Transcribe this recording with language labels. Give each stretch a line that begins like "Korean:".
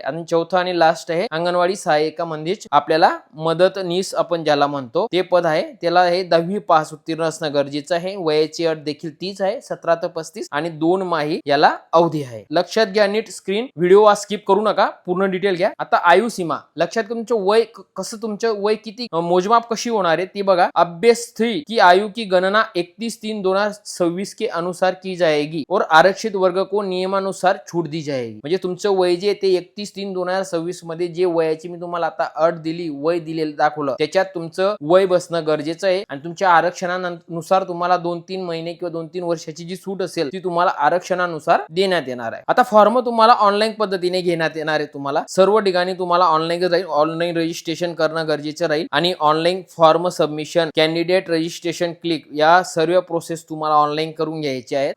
Marathi: आणि चौथा आणि लास्ट आहे अंगणवाडी सहायिका म्हणजेच आपल्याला मदतनीस आपण ज्याला म्हणतो ते पद आहे. त्याला हे 10वी पास उत्तीर्ण असणं गरजेचं आहे. वयाची अट देखील तीच आहे, 17 ते 35 आणि 2 माही याला अवधी आहे. लक्षात घ्या नीट, स्क्रीन व्हिडिओ स्किप करू नका, पूर्ण डिटेल घ्या. आता आयु सीमा लक्षात, तुमचं वय कसं, तुमचं वय किती, मोजमाप कशी होणार आहे ती बघा.
Hindi: अभ्यस्थी की आयु की गणना 31/3/2026 के अनुसार की जाएगी और आरक्षित वर्ग को नियमानुसार छूट दी जाएगी.
Marathi: म्हणजे तुमचं वय जे ते 31/3/2026 मध्ये जे वयाची मी तुम्हाला आता अट दिली, वय दिलेलं दाखवलं, त्याच्यात तुमचं वय बसणं गरजेचं आहे. आणि तुमच्या आरक्षणानुसार तुम्हाला 2-3 महिने किंवा 2-3 वर्षाची जी सूट असेल ती तुम्हाला आरक्षणानुसार देण्यात येणार आहे. आता फॉर्म तुम्हाला ऑनलाईन पद्धतीने घेण्यात येणार आहे. तुम्हाला सर्व ठिकाणी तुम्हाला ऑनलाईन रजिस्ट्रेशन करणं गरजेचं राहील आणि online form submission, candidate registration click या सर्व प्रोसेस तुम्हाला ऑनलाईन करून घ्यायचे आहेत.